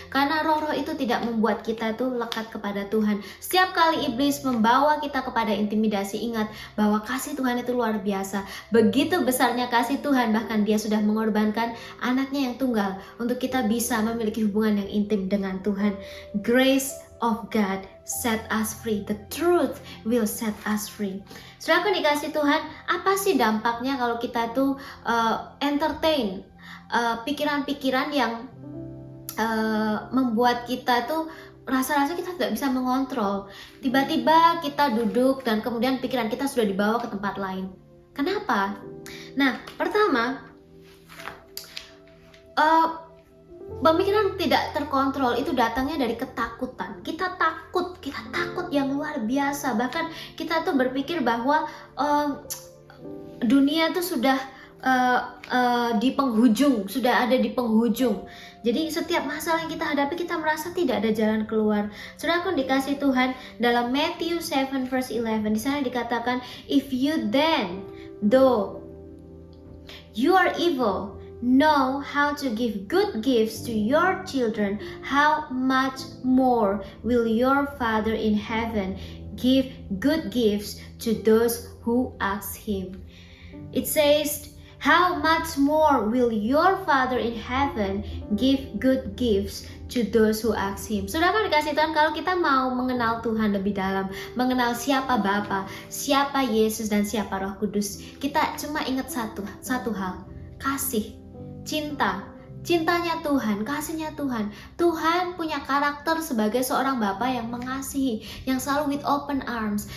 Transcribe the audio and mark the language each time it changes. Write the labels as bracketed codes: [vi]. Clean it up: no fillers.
[id] Karena roh-roh itu tidak membuat kita tuh lekat kepada Tuhan. Setiap kali iblis membawa kita kepada intimidasi, ingat bahwa kasih Tuhan itu luar biasa. Begitu besarnya kasih Tuhan, bahkan dia sudah mengorbankan anaknya yang tunggal untuk kita bisa memiliki hubungan yang intim dengan Tuhan. [en] Grace of God set us free. The truth will set us free. [id] Saudaraku dikasih Tuhan, apa sih dampaknya kalau kita tuh entertain pikiran-pikiran yang membuat kita tuh rasa-rasa kita tidak bisa mengontrol. Tiba-tiba kita duduk dan kemudian pikiran kita sudah dibawa ke tempat lain. Kenapa? Nah, pertama, pemikiran tidak terkontrol itu datangnya dari ketakutan. Kita takut yang luar biasa. Bahkan kita tuh berpikir bahwa dunia tuh sudah di penghujung, sudah ada di penghujung. Jadi setiap masalah yang kita hadapi, kita merasa tidak ada jalan keluar. Saudaraku dikasih Tuhan, dalam [en] Matthew 7 verse 11 [id] di sana dikatakan, [en] if you then, though you are evil, know how to give good gifts to your children, how much more will your Father in heaven give good gifts to those who ask Him. It says, how much more will your Father in heaven give good gifts to those who ask Him. [id] Saudara dikasih Tuhan, kalau kita mau mengenal Tuhan lebih dalam, mengenal siapa Bapa, siapa Yesus dan siapa Roh Kudus, kita cuma ingat satu hal, kasih, cinta. Cintanya Tuhan, kasihnya Tuhan. Tuhan punya karakter sebagai seorang Bapa yang mengasihi, yang selalu [en] with open arms.